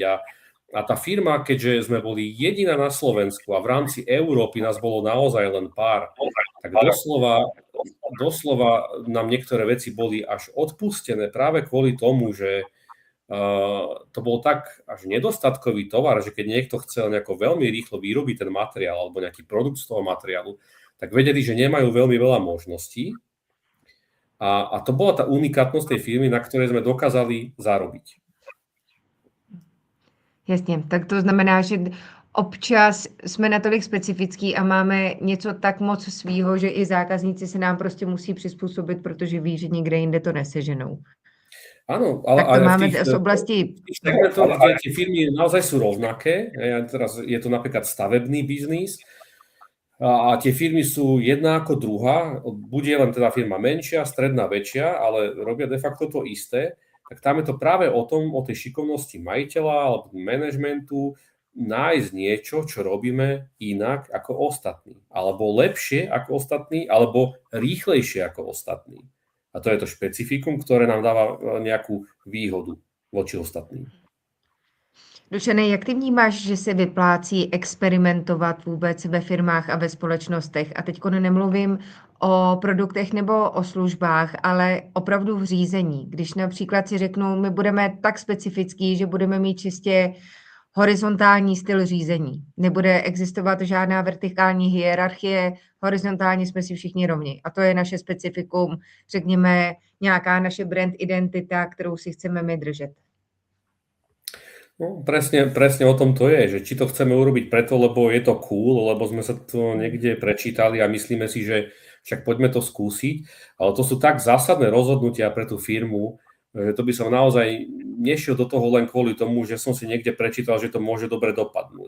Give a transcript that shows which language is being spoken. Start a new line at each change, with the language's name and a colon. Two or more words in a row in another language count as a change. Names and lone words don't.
Slovak: A tá firma, keďže sme boli jediná na Slovensku a v rámci Európy nás bolo naozaj len pár, tak doslova nám niektoré veci boli až odpustené práve kvôli tomu, že to bol tak až nedostatkový tovar, že keď niekto chcel nejako veľmi rýchlo vyrobiť ten materiál alebo nejaký produkt z toho materiálu, tak vedeli, že nemajú veľmi veľa možností. A to bola tá unikátnosť tej firmy, na ktorej sme dokázali zarobiť.
Czech: Jasně, tak to znamená, že občas jsme natolik specifický a máme něco tak moc svýho, že i zákazníci se nám prostě musí přizpůsobit, protože ví, že nikde jinde to neseženou.
Slovak: Áno, ale tak to máme z oblasti... segmentoch, kde tie firmy naozaj sú rovnaké, teraz je to napríklad stavebný biznis, a tie firmy sú jedna ako druhá, bude len teda firma menšia, stredná, väčšia, ale robia de facto to isté, tak tam je to práve o tej šikovnosti majiteľa alebo manažmentu nájsť niečo, čo robíme inak ako ostatní, alebo lepšie ako ostatní, alebo rýchlejšie ako ostatní. A to je to špecifikum, ktoré nám dáva nejakú výhodu voči ostatným.
Czech: Dušane, jak ty vnímáš, že se vyplácí experimentovat vůbec ve firmách a ve společnostech? A teď nemluvím o produktech nebo o službách, ale opravdu v řízení. Když například si řeknu, my budeme tak specifický, že budeme mít čistě horizontální styl řízení. Nebude existovat žádná vertikální hierarchie, horizontálně jsme si všichni rovni. A to je naše specifikum, řekněme, nějaká naše brand identita, kterou si chceme my držet.
Slovak: No, presne o tom to je, že či to chceme urobiť preto, lebo je to cool, lebo sme sa to niekde prečítali a myslíme si, že však poďme to skúsiť, ale to sú tak zásadné rozhodnutia pre tú firmu, že to by som naozaj nešiel do toho len kvôli tomu, že som si niekde prečítal, že to môže dobre dopadnúť.